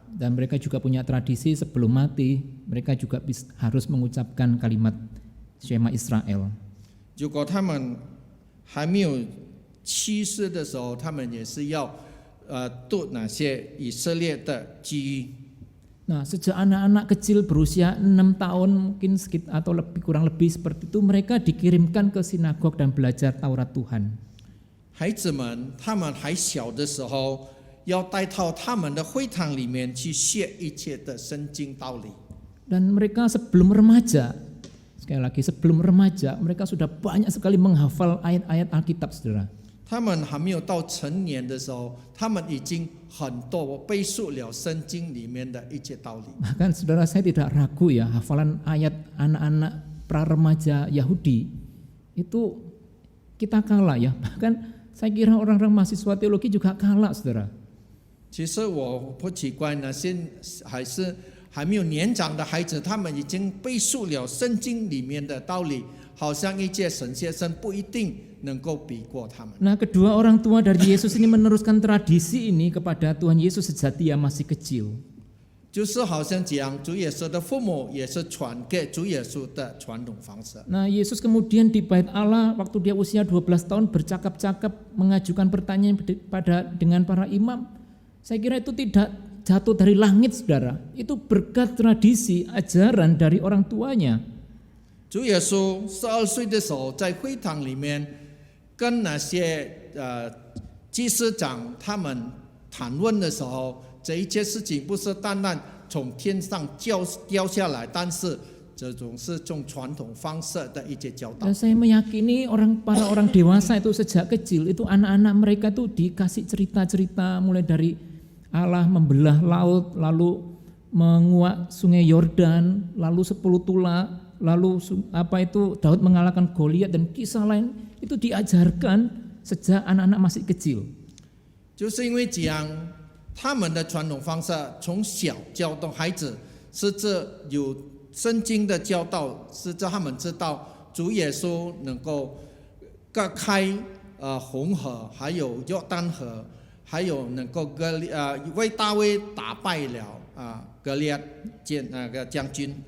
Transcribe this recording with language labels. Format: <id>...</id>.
<id>Dan mereka juga punya tradisi sebelum mati, mereka juga harus mengucapkan kalimat Shema Israel.</id> <zh>如果他们还没有去世的时候，他们也是要读那些以色列的记忆。</zh> <id>Nah, sejak anak-anak kecil berusia 6 tahun mungkin sekitar atau kurang lebih seperti itu, mereka dikirimkan ke sinagog dan belajar Taurat Tuhan.</id> <zh>孩子们，他们还小的时候，要带到他们的会堂里面去学一切的圣经道理。</zh> <id>Dan mereka sebelum remaja, sekali lagi sebelum remaja, mereka sudah banyak sekali menghafal ayat-ayat Alkitab, saudara.</id> <zh>他们还没有到成年的时候，他们已经很多背述了圣经里面的一切道理。</zh> <id>Bahkan saudara, saya tidak ragu ya, hafalan ayat anak-anak pra-remaja Yahudi itu kita kalah ya. Bahkan saya kira orang-orang mahasiswa teologi juga kalah, saudara.</id> <zh>其实我不奇怪，那些还没有年长的孩子，他们已经背述了圣经里面的道理，好像一届神学生不一定能够比过他们。</zh> <id>Nah, kedua orang tua dari Yesus ini meneruskan tradisi ini kepada Tuhan Yesus sejak dia masih kecil.</id> <zh>就是好像讲主耶稣的父母也是传给主耶稣的传统方式。</zh> <id>Nah, Yesus kemudian di Bait Allah waktu dia usia 12 tahun bercakap-cakap mengajukan pertanyaan dengan para imam. Saya kira itu tidak jatuh dari langit, saudara. Itu berkat tradisi ajaran dari orang tuanya.</id> <zh>主耶稣12岁的时候，在会堂里面跟那些祭司长他们谈论的时候，这一切事情不是单单从天上掉下来，但是这种是从传统方式的一些教导。</zh> <id>Dan saya meyakini para orang dewasa itu sejak kecil itu anak-anak mereka itu dikasih cerita-cerita mulai dari Allah membelah laut, lalu menguak sungai Yordan, lalu 10 tula, lalu Daud mengalahkan Goliat dan kisah lain itu diajarkan sejak anak-anak masih kecil.</id> <zh>就是因为这样，他们的传统方式从小教导孩子，是这有圣经的教导，是这他们知道主耶稣能够割开红河，还有约旦河，还有能够为大卫打败了格利亚将军。</zh>